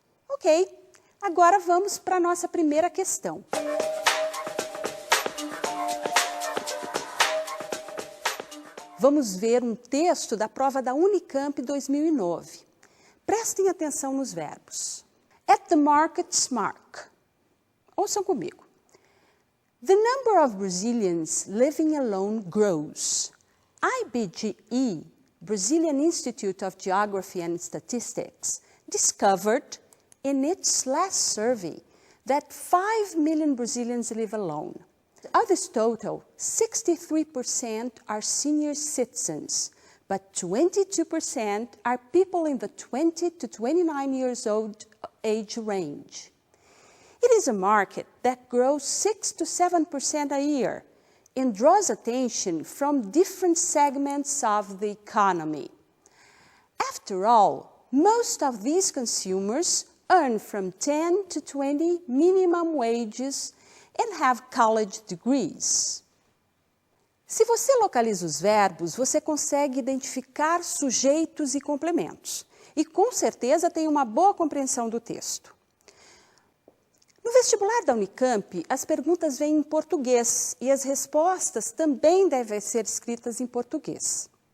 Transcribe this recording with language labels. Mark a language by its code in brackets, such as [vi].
[pt] Ok, agora vamos para a nossa primeira questão. vamos ver um texto da prova da Unicamp 2009. Prestem atenção nos verbos. [en] At the market's mark. [pt] Ouçam comigo. [en] The number of Brazilians living alone grows. IBGE, Brazilian Institute of Geography and Statistics, discovered in its last survey that 5 million Brazilians live alone. Of this total, 63% are senior citizens, but 22% are people in the 20 to 29 years old age range. It is a market that grows 6 to 7% a year and draws attention from different segments of the economy. After all, most of these consumers earn from 10 to 20 minimum wages and have college degrees. [pt] Se você localiza os verbos, você consegue identificar sujeitos e complementos. E com certeza tem uma boa compreensão do texto. No vestibular da Unicamp, as perguntas vêm em português e as respostas também devem ser escritas em português.